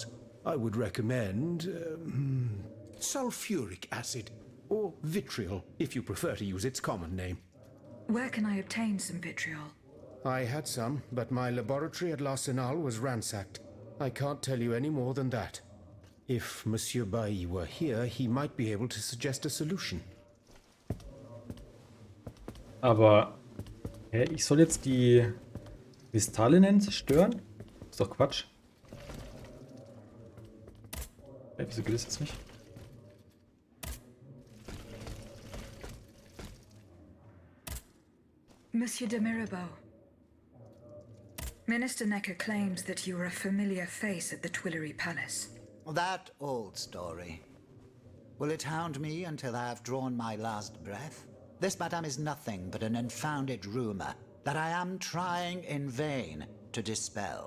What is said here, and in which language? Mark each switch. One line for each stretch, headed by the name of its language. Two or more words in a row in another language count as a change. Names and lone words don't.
English: I would recommend sulfuric acid, or vitriol, if you prefer to use its common name. Where can I obtain some vitriol? I had some, but my laboratory at L'Arsenal was ransacked. I can't tell you any more than that. If Monsieur Bailly were here, he might be able to suggest a solution.
German: Aber, ich soll jetzt die Kristalline zerstören? Ist doch Quatsch. Wieso geht das jetzt nicht?
English: Monsieur de Mirabeau. Minister Necker claims that you are a familiar face at the Tuileries Palace. That old story. Will it hound me until I have drawn my last breath? This, madame, is nothing but an unfounded rumor that I am trying in vain to dispel.